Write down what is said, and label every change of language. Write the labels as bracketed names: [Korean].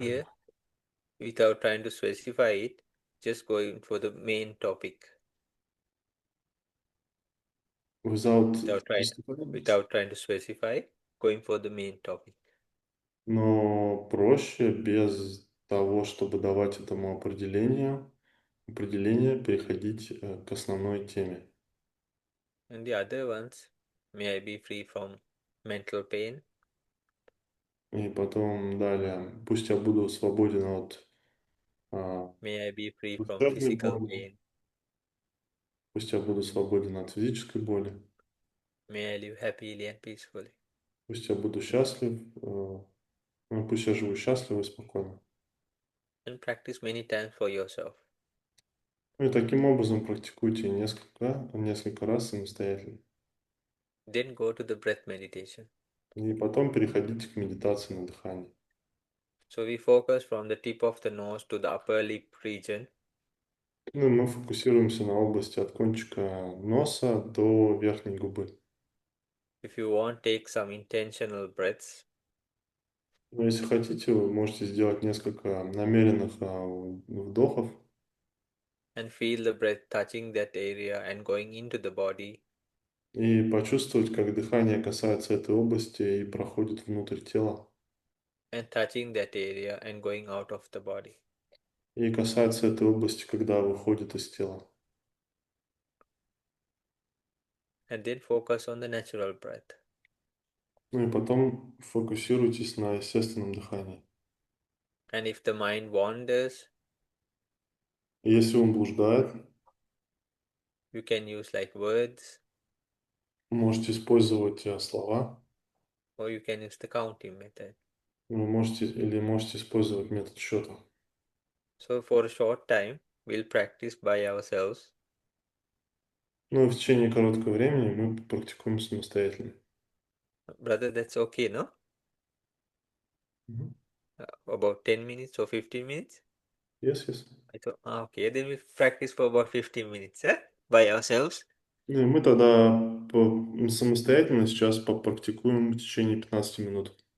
[English] easier without trying to specify it, just going for the main topic Without without trying specifying it. without trying to specify, going for the main topic. [Russian] Но проще без того, чтобы давать этому определение, переходить к основной теме. [English] And the other ones, may I be free from mental pain, [Russian] И потом далее, пусть я буду свободен от а, [English] may I be free from [Russian] душевной [English] physical [Russian] боли, [English] pain, [Russian] пусть я буду свободен от физической боли, [English] may I live happily and peacefully. [Russian] пусть я буду счастлив, пусть я живу счастливо и спокойно. [English] And practice many times for yourself. [Russian] Ну и таким образом практикуйте несколько раз самостоятельно. [English] Then go to the breath meditation. [Russian] И потом переходите к медитации на дыхание. [English] So we focus from the tip of the nose to the upper lip region. [Russian] Ну, и мы фокусируемся на области от кончика носа до верхней губы. [English] If you want, take some intentional breaths [Russian] Но если хотите, вы можете сделать несколько намеренных вдохов [English] and feel the breath touching that area and going into the body [Russian] и почувствовать, как дыхание касается этой области и проходит внутрь тела. [English] and touching that area and going out of the body. [Russian] И касается этой области, когда выходит из тела. [English] And then focus on the natural breath. [Russian] Ну и потом фокусируйтесь на естественном дыхании. [English] And if the mind wanders, [Russian] И если он блуждает, [English] you can use like words [Russian] можете использовать слова, [English] or you can use the counting method. [Russian] вы можете использовать метод счета. [English] So for a short time, we'll practice by ourselves. [Russian] Ну и в течение короткого времени мы практикуем самостоятельно. [English] Brother, that's okay, no? Мгм. About 10 minutes or 15 minutes? Yes, yes. I thought, okay, then we practice for about 15 minutes, by ourselves. [Russian] Ну и мы тогда самостоятельно сейчас попрактикуем в течение 15 минут.